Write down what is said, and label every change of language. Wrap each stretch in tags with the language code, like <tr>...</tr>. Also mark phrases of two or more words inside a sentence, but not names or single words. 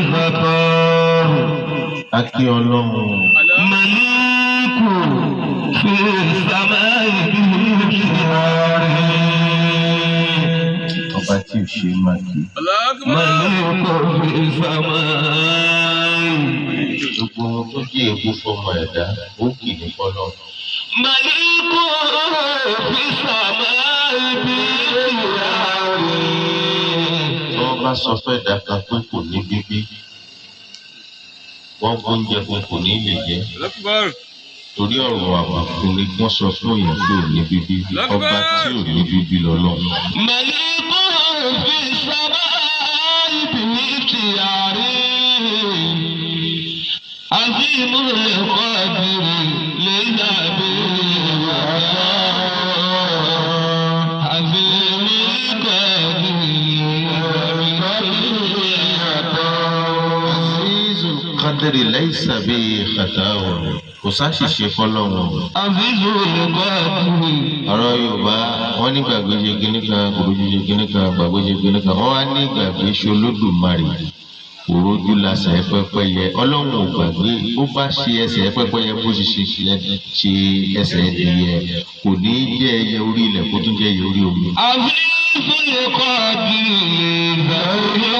<ar>الغفار</ar> <yo>Akí Ọlọ́run.</yo> <ar>مليك في السماء بالخيار</ar> <yo>Ọba tí ò ṣe é máa kí.</yo> <ar>مليك في السماء</ar> <yo>Gbogbo ohun tó jẹ́ èébú fọmọ ẹ̀dá, ó kì ní fọ́lọ́.</yo> <ar>مليك في السماء بالخيار</ar> <yo>Tí wọ́n bá sọ fẹ́ dà kan pé kò ní bíbí, wọ́n gbóúnjẹ fún kò ní lè jẹ. Torí ọ̀rọ̀ àbùkù ni wọ́n sọ fún èèyàn pé ò ní bíbí. Ọba tí ò ní bíbí lọ́lọ́run.</yo> <ar>مليك في السماء بالخيار عظيم القدر ليس بالوفاء عظيم القدر عزيز القدر ليس بخطأ.</ar> <yo>Kò sáṣìṣe fọ́lọ́run.</yo> <ar>عظيم القدر</ar> <yo>Ọ̀rọ̀ Yorùbá wọ́n ní gbàgbé ṣe kíní kan, kòrójú ṣe kíní kan, gbàgbé ṣe kíní kan. Wọ́n wá ní gbàgbé ṣe Olódùmarè. Òrojú lasẹ̀ pẹ́pẹ́yẹ. Ọlọ́run ò gbàgbé. Bó bá ṣe ẹsẹ̀ pẹ́pẹ́yẹ bó ṣe ẹsẹ̀ ẹdìyẹ. Kò ní jẹ́ ẹyẹ orí ilẹ̀ kó tún jẹ́ ẹyẹ orí omi.</yo> <ar>عظيم القدر</ar>